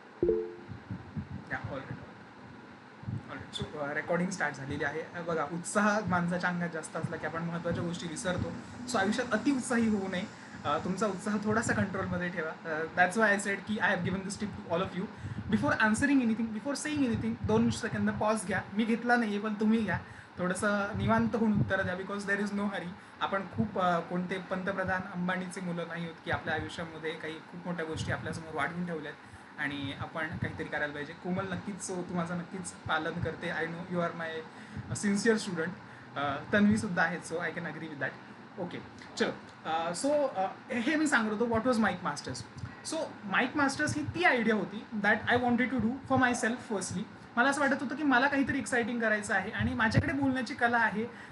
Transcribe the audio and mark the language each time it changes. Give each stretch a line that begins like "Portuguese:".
Marathi: या already already so recording start झालेली आहे. बघा, उत्साह माणसाच्या अंगात जास्त असला की आपण महत्त्वाच्या गोष्टी विसरतो. सो आयुष्यात अतिउत्साही होऊ नये. तुमचा उत्साह थोडासा कंट्रोलमध्ये ठेवा.
English: That's why I said की I have given this tip to all of you. Before answering anything, before saying anything,
Marathi: 2 second pause घ्या. मी घेतला नाही आहे, पण तुम्ही घ्या. थोडंसं निवांत होऊन उत्तरं द्या,
English: Because there is no hurry.
Marathi: आपण खूप कोणते पंतप्रधान अंबानीचे मुलं नाही होत की आपल्या आयुष्यामध्ये काही खूप मोठ्या गोष्टी आपल्यासमोर वाढवून ठेवल्या आहेत आणि आपण काहीतरी करायला पाहिजे. कोमल नक्कीच तू माझं नक्कीच पालन करते.
English: I know you are my sincere student.
Marathi: तन्वीसुद्धा आहेत,
English: So I can agree with that. Okay, चलो.
Marathi: सो हे मी सांगत होतो
English: What was Mike Masters. So Mike Masters
Marathi: ही ती आयडिया होती
English: That I wanted to do for myself firstly.
Marathi: मला असं वाटत होतं की मला काहीतरी एक्साइटिंग करायचं आहे आणि माझ्याकडे बोलण्याची कला आहे.